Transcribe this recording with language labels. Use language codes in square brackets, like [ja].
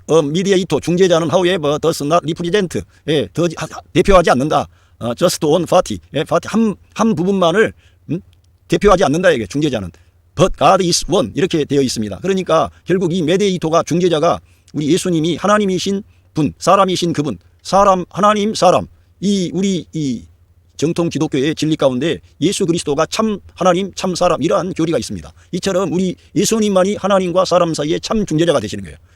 [en] mediator [ko] 중재자는 [en] however does not represent. [ko] 예, 대표하지 않는다. [en] just one party. [ko] 예, party 한 부분만을 대표하지 않는다 이게 중재자는. [en] But God is one [ko] 이렇게 되어 있습니다. 그러니까 결국 이 메디에이터가 중재자가 우리 예수님이 하나님이신 분, 사람이신 그분, 하나님 사람. 우리 정통 기독교의 진리 가운데 예수 그리스도가 참 하나님, 참 사람 이러한 교리가 있습니다. 이처럼 우리 예수님만이 하나님과 사람 사이에 참 중재자가 되시는 거예요.